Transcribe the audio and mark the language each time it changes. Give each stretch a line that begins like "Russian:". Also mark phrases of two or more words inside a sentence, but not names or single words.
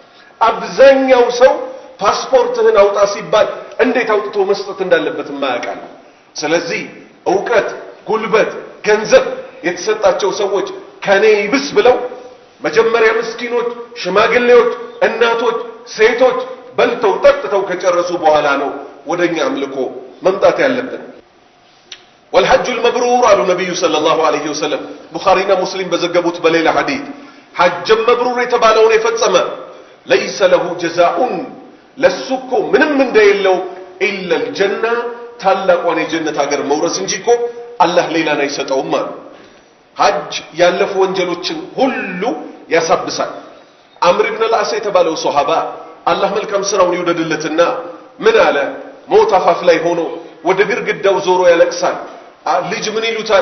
Amharic: አብዛኛው ሰው ፓስፖርትህን አውጣ ሲባል እንዴት አውጥቶ መስጠት እንዳለበት ማያውቃል። ስለዚህ ዕውቀት፣ ጉልበት፣ ገንዘብ የተሰጣቸው ሰዎች ከኔ ይብስ ብለው መጀመሪያ ምስኪኖች፣ ሽማግሌዎች፣ እናቶች፣ ሴቶች በልተው ጠጥተው ከጨረሱ በኋላ ነው ወደኛ አምልኮ መምጣት ያለብን።
Arabic: والحج المبرور
Amharic: አሉ ነብዩ
Arabic: صلى الله عليه وسلم
Amharic: ቡኻሪና ሙስሊም በዘገቡት በሌላ ሐዲስ
Arabic: حج مبرور
Amharic: የተባለውን የፈጸመ
Arabic: ليس له جزاء
Amharic: ለሱኮ ምንም እንደሌለው
Arabic: إلا الجنة
Amharic: ታላቋን የጀነት ሀገር መውረስ እንጂ እኮ አላህ ሌላን አይሰጠውም አሉ። ሐጅ ያለፉ ወንጀሎችን ሁሉ ያሳብሳል። አምር ኢብኑ አልዓስ የተባለው ሱሐባ አላህ መልካም ስራውን ይወደድለትና ምን አለ? ሞት አፋፍ ላይ ሆኖ ወደ ግድግዳው ዞሮ ያለቅሳል። ልጅ ምን ይሉታል?